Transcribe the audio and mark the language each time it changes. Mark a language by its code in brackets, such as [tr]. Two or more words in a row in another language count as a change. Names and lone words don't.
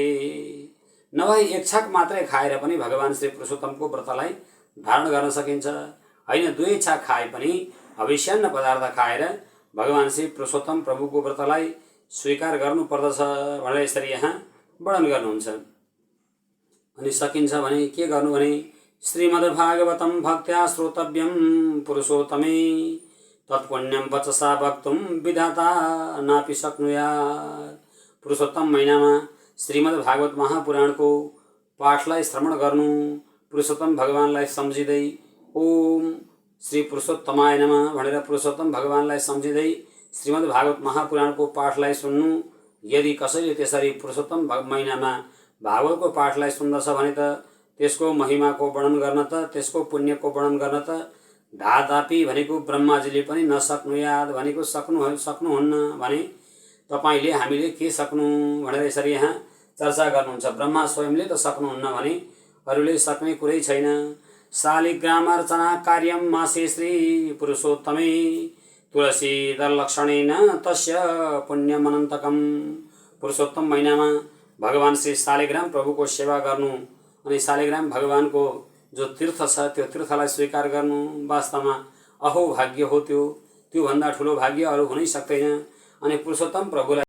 [ne] नभए एक छाक मात्रै खाएर पनि भगवान श्री पुरुषोत्तमको व्रतलाई धारण गर्न सकिन्छ, होइन 2 छाक खाए पनि हविष्यान्न पदार्थ खाएर भगवान श्री पुरुषोत्तम प्रभुको व्रतलाई स्वीकार गर्नुपर्दछ भनेर यसरी यहाँ वर्णन गर्नुहुन्छ। अनि सकिन्छ भने के गर्नु भने [sa] श्रीमद्भागवतं भक्त्या श्रोतव्यं पुरुषोत्तमे तत्पुण्यं वचसा वक्तुं विधाता नापि शक्नुयात्। [ne] पुरुषोत्तम महिनामा श्रीमद् भागवत महापुराणको पाठलाई श्रवण गर्नु, पुरुषोत्तम भगवानलाई सम्झिँदै [sa] ओम श्री पुरुषोत्तमाय नमः [ne] भनेर पुरुषोत्तम भगवानलाई सम्झिँदै श्रीमद् भागवत महापुराणको पाठलाई सुन्नु। यदि कसैले त्यसरी पुरुषोत्तम महिनामा भागवतको पाठलाई सुन्दछ भने त त्यसको महिमाको वर्णन गर्न त, त्यसको पुण्यको वर्णन गर्न त धादापि भनेको ब्रह्माजीले पनि नसक्नुयाद भनेको सक्नुहुन्न भने तपाईले हामीले के सक्नु भनेर यसरी यहाँ चर्चा गर्नुहुन्छ। ब्रह्मा स्वयंले त सक्नुहुन्न भने अरूले सक्ने कुरै छैन। [sa] शालिग्रामार्चना कार्यं मासे श्री पुरुषोत्तमे तुलसी दलक्षणेन तस्य पुण्यमनन्तकम। [ne] पुरुषोत्तम महिनामा भगवान श्री शालिग्राम प्रभुको सेवा गर्नु अनि शालिग्राम भगवानको जो तीर्थ छ त्यो तीर्थलाई स्वीकार गर्नु वास्तवमा अहो भाग्य हो। त्यो भन्दा ठुलो भाग्य अरू हुनै सक्दैन। अनि पुरुषोत्तम प्रभुलाई